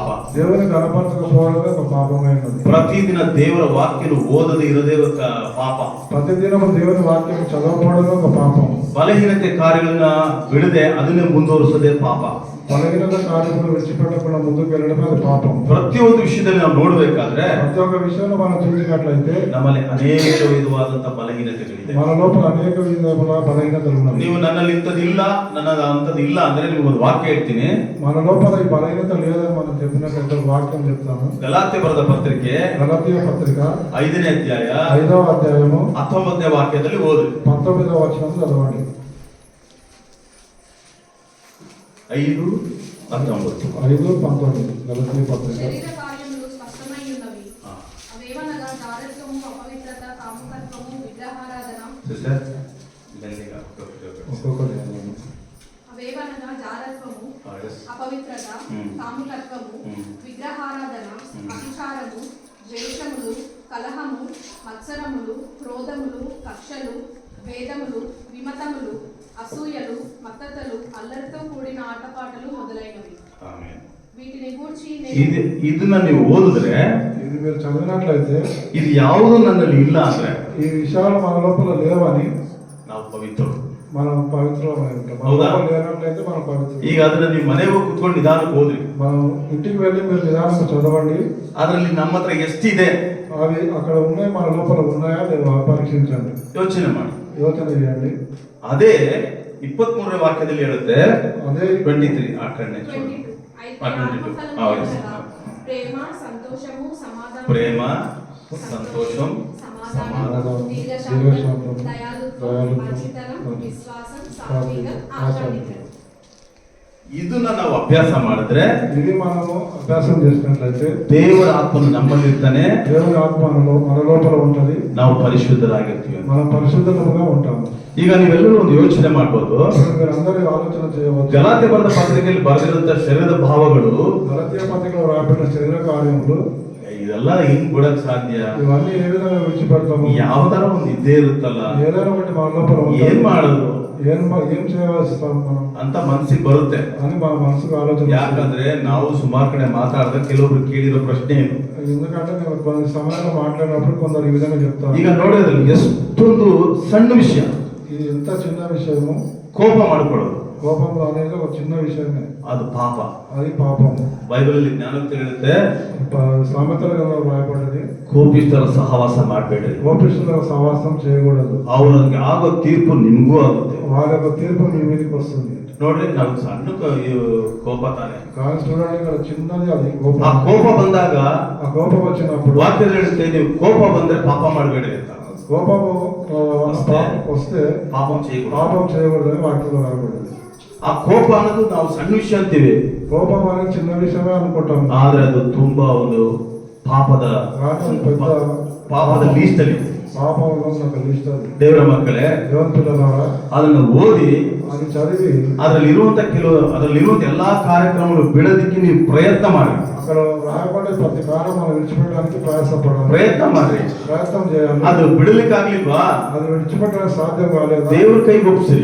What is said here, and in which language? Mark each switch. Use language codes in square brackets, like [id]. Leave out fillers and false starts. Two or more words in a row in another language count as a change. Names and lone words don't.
[te] దేవుని కనపరచకపోవడమే ఒక పాపమైనది. [kn] ಪ್ರತಿದಿನ ದೇವರ ವಾಕ್ಯನು ಓದದೆ ಇರೋದೇ ఒక ಪಾಪ. [te] ప్రతిదినం దేవుని వాక్యం చదవకపోవడమే ఒక పాపం. [kn] ಬಲಹೀನತೆ ಕಾರ್ಯಗಳನ್ನ ಬಿಡದೆ ಅದನ್ನೇ ಮುಂದುವರಿಸೋದೇ ಪಾಪ. [te] బలహీనత కార్యములు విడిచిపెట్టకుండా ముందుకు వెళ్ళడమే అది పాపం. [kn] ಪ್ರತಿಯೊಂದು ವಿಷಯದಲ್ಲಿ ನಾವು ನೋಡ್ಬೇಕಾದ್ರೆ [te] ప్రతి ఒక్క విషయంలో మనం చూసినట్లయితే [kn] ನಮ್ಮಲ್ಲಿ ಅನೇಕ ವಿಧವಾದಂತಹ ಬಲಹೀನತೆಗಳಿದೆ. [te] మన లోపల అనేక విధముల బలహీనతలు ఉన్నాయి. [kn] ನೀವು ನನ್ನಲ್ಲಿ ಇಂಥದ್ದಿಲ್ಲ, ನನ್ನ ಅಂಥದ್ದಿಲ್ಲ ಅಂದ್ರೆ ನಿಮ್ಗೆ ಒಂದು ವಾಕ್ಯ ಹೇಳ್ತೀನಿ. [te] మన లోపల ఈ బలహీనత లేదని మనం చెప్పినట్లయితే వాక్యం చెప్తాను. [kn] ಗಲಾತ್ಯ ಬರೆದ ಪತ್ರಿಕೆ [te] గలతీయ పత్రిక [kn] 5ನೇ ಅಧ್ಯಾಯ [te] 5వ అధ్యాయము [kn] 19ನೇ ವಾಕ್ಯದಲ್ಲಿ ಓದ್ರಿ. [te] 19వ వచనం చదవండి. 5:19 గలతీయ పత్రిక. శరీర కార్యములు స్పష్టమై ఉన్నవి, అవేవనగా దారత్వము, అపవిత్రత, కాముకత్వము, విగ్రహారాధన. సిస్టర్ మెల్లిగా ఒక్కొక్కటి అవేవనగా జారత్వము, అపవిత్రత, కాముకత్వము, విగ్రహారాధన, అతిచారము, ద్వేషములు, కలహము, మత్సరములు, క్రోధములు, కక్షలు, భేదములు, విమతములు, అసూయలు, మత్తతలు, అల్లరితో కూడిన ఆటపాటలు మొదలైనవి. వీటిని గూర్చి [kn] ಇದನ್ನ ನೀವು ಓದಿದ್ರೆ, [te] ఇది మీరు చదివినట్లయితే [kn] ಇದು ಯಾವುದು ನನ್ನಲ್ಲಿ ಇಲ್ಲ ಅಂದ್ರೆ [te] ఈ విషయాలు మన లోపల లేవని [kn] ನಾವು ಪವಿತ್ರರು, [te] మనం పవిత్రమై ఉంటాం. మన [kn] ಹೌದಾ? [te] లోపల లేనట్లయితే మనం పవిత్రం. [kn] ಈಗ ಅದನ್ನ ನೀವು ಮನೆಗೆ ಹೋಗಿ ಕುತ್ಕೊಂಡು ನಿಧಾನಕ್ಕೆ ಓದ್ರಿ. [te] మనం ఇంటికి వెళ్ళి మీరు నిదానంగా చదవండి. [kn] ಅದ್ರಲ್ಲಿ ನಮ್ಮ ಹತ್ರ ಎಷ್ಟಿದೆ [te] అవి అక్కడ ఉన్నాయి, మన లోపల ఉన్నాయా లేవా పరీక్షించండి, [kn] ಯೋಚನೆ ಮಾಡಿ. [te] యోచన చేయండి. [kn] ಅದೇ 23ನೇ ವಾಕ್ಯದಲ್ಲಿ ಹೇಳುತ್ತೆ. [te] అదే [kn] 23 ಆ ಕಡೆ 22. [te] అయితే 22. ఆత్మఫలము అనగా ప్రేమ, సంతోషము, సమాధానం, [kn] ಪ್ರೇಮ, ಸಂತೋಷಂ, [te] సమాధానం, దీర్ఘశాంతం, దయాళుత్వం, మంచితనం, విశ్వాసం, సాత్వికం, ఆశానిగ్రహం. [kn] ಇದನ್ನ ನಾವು ಅಭ್ಯಾಸ ಮಾಡಿದ್ರೆ [te] ఇది మనము అభ్యాసం చేసినట్లయితే [kn] ದೇವರ ಆತ್ಮನು ನಮ್ಮಲ್ಲಿರ್ತಾನೆ, [te] దేవుని ఆత్మ మన లోపల ఉంటది, [kn] ನಾವು ಪರಿಶುದ್ಧರಾಗಿರ್ತೀವಿ. [te] మనం పరిశుద్ధముగా ఉంటాము. [kn] ಈಗ ನೀವೆಲ್ಲರೂ ಒಂದು ಯೋಚನೆ ಮಾಡ್ಬೋದು. [te] మీరు అందరూ ఆలోచన చేయవచ్చు. [kn] ಗಲಾತ್ಯ ಬರೆದ ಪತ್ರಿಕೆಯಲ್ಲಿ ಬರೆದಿರುವಂತಹ ಶರೀರದ ಭಾವಗಳು, [te] గలతీయ పత్రికలో రాబడిన శరీర కార్యములు, [kn] ಇದೆಲ್ಲ ಹೆಂಗ್ ಬಿಡಕ್ ಸಾಧ್ಯ? [te] ఇవన్నీ ఏ విధంగా విడిచిపెడతాము? [kn] ಯಾವ್ದಾರ ಒಂದು ಇದ್ದೇ ಇರುತ್ತಲ್ಲ, [te] ఏదైనా ఒకటి మన లోపల [kn] ಏನ್ ಮಾಡೋದು [te] ఏం చేయవస్తాం మనం [kn] ಅಂತ ಮನಸ್ಸಿಗೆ ಬರುತ್ತೆ. [te] అని మన మనసుకు ఆలోచన. [kn] ಯಾಕಂದ್ರೆ ನಾವು ಸುಮಾರು ಕಡೆ ಮಾತಾಡಿದ ಕೆಲವೊಬ್ರು ಕೇಳಿರೋ ಪ್ರಶ್ನೆ ಏನು, [te] ఎందుకంటే నేను కొన్ని సమయంలో మాట్లాడినప్పుడు కొందరు ఈ విధంగా చెప్తాను. [kn] ಈಗ ನೋಡೋದ್ರಲ್ಲಿ ಎಷ್ಟೊಂದು ಸಣ್ಣ ವಿಷಯ [te] ఇది ఎంత చిన్న విషయము, [kn] ಕೋಪ ಮಾಡ್ಕೊಳ್ಳೋದು. [te] కోపం అనేది ఒక చిన్న విషయమే, [kn] ಅದು ಪಾಪ. [te] అది పాపం. [kn] ಬೈಬಲಲ್ಲಿ ಜ್ಞಾನೋಕ್ತಿ ಹೇಳುತ್ತೆ, [te] సామెతల గ్రంథంలో రాయబడింది, [kn] ಕೋಪಿಷ್ಠರ ಸಹವಾಸ ಮಾಡಬೇಡ್ರಿ, [te] కోపిష్ఠుల సహవాసం చేయకూడదు, [kn] ಅವ್ರಿಗೆ ಆಗೋ ತೀರ್ಪು ನಿಮ್ಗೂ ಆಗುತ್ತೆ. [te] వాళ్ళ యొక్క తీర్పు మీ మీదకి వస్తుంది. [kn] ನೋಡ್ರಿ, ನಾವು ಸಣ್ಣ ಕೋಪ ತಾನೆ, [te] కానీ చూడండి ఇక్కడ చిన్నది అది కోపం. [kn] ಆ ಕೋಪ ಬಂದಾಗ [te] ఆ కోపం వచ్చినప్పుడు [kn] ವಾಕ್ಯದಲ್ಲಿ ಹೇಳುತ್ತೆ, ನೀವು ಕೋಪ ಬಂದ್ರೆ ಪಾಪ ಮಾಡಬೇಡಿ ಅಂತ. [te] కోపము వస్తే ಪಾಪం చేయకూడదు. పాపం చేయకూడదని వాక్యంలో రాయబడింది. [kn] ಆ ಕೋಪ ಅನ್ನೋದು ನಾವು ಸಣ್ಣ ವಿಷಯ ಅಂತೀವಿ, [te] కోపం అనేది చిన్న విషయమే అనుకుంటాం, [kn] ಆದ್ರೆ ಅದು ತುಂಬಾ ಒಂದು ಪಾಪದ ಲೀಸ್ಟ್ ಅಲ್ಲಿ. [te] పాపం ఒక లిస్ట్ అది. [kn] ದೇವರ ಮಕ್ಕಳೇ, [te] దేవుని పిల్లలారా, [kn] ಅದನ್ನು ಓದಿ [te] అది చదివి [kn] ಅದರಲ್ಲಿರುವಂತ ಎಲ್ಲಾ ಕಾರ್ಯಕ್ರಮಗಳು ಬಿಡೋದಕ್ಕೆ ನೀವು ಪ್ರಯತ್ನ ಮಾಡಿ. [te] అక్కడ రాయబడే ప్రతి కార్యం మనం విడిచిపెట్టడానికి ప్రయాసపడాలి, [kn] ಪ್ರಯತ್ನ ಮಾಡ್ರಿ. [te] ప్రయత్నం చేయాలి. [kn] ಅದು ಬಿಡಲಿಕ್ಕಾಗ್ಲಿಲ್ವಾ, [te] అది విడిచిపెట్టడానికి సాధ్యం కాలేదు, [kn] ದೇವ್ರ ಕೈಗೆ ಒಪ್ಪಿಸಿರಿ.